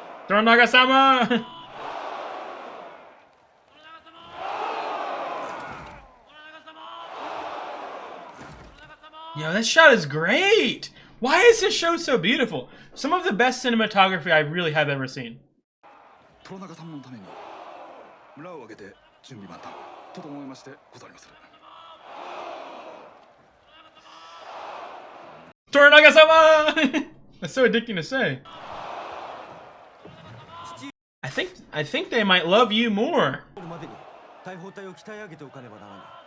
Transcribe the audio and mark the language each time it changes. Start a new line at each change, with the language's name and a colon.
English: Toranaga-sama! Yo, that shot is great! Why is this show so beautiful? Some of the best cinematography I really have ever seen.
Japanese: 虎中様のために村を挙げて準備万端と思いましてございまする。
English: Toranaga-sama! That's so addicting to say. I think they might love you more.
Japanese: までに大砲隊を鍛え上げておかねばならない。